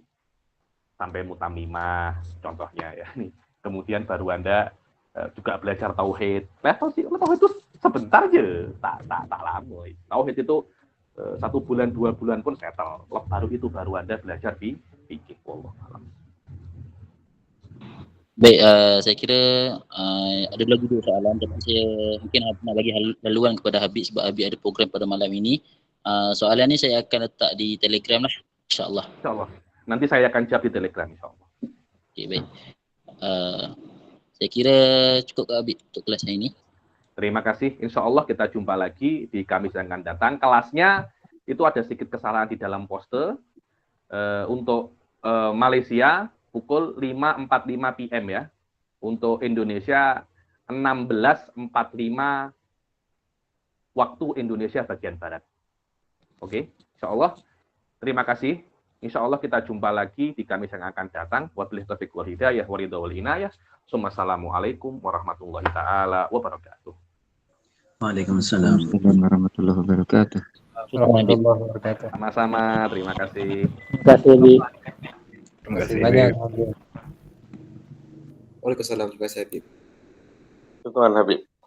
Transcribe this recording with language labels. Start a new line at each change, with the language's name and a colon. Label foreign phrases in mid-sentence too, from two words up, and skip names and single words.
Indonesian: Sampai mutamimah, contohnya ya. Nih. Kemudian baru Anda juga belajar tauhid. Tauhid itu sebentar aja, tak lama. Tauhid itu 1 bulan, 2 bulan pun settle. Baru itu baru Anda belajar di fikih.
Arabic: والله أعلم.
Malay: Baik, saya kira ada lagi 2 soalan, tapi saya mungkin nak bagi laluan kepada Habib sebab Habib ada program pada malam ini. Soalan ni saya akan letak di Telegram lah,
Arabic: إن شاء الله. إن شاء الله.
Malay: Nanti saya akan jawab di Telegram,
Arabic: إن شاء الله.
Malay: Okay, baik. Saya kira cukup ke Habib untuk kelas ini. Terima kasih.
Arabic: إن شاء الله
Indonesian: kita jumpa lagi di Kamis yang akan datang. Kelasnya itu ada sedikit kesalahan di dalam poster. Untuk Malaysia pukul 5.45 PM ya. Untuk Indonesia 16.45 waktu Indonesia bagian Barat. Oke,
Arabic: إن شاء الله.
Indonesian: Terima kasih.
Arabic: إن شاء الله
Indonesian: kita jumpa lagi di Kamis yang akan datang.
Arabic: وبالله التوفيق والهداية والرضا والعناية. السلام عليكم ورحمة الله تعالى وبركاته. وعليكم السلام ورحمة الله وبركاته.
Indonesian: Sama-sama, terima kasih. Terima kasih banyak. Waalaikumsalam, terima kasih.
Arabic: Syukran Habib.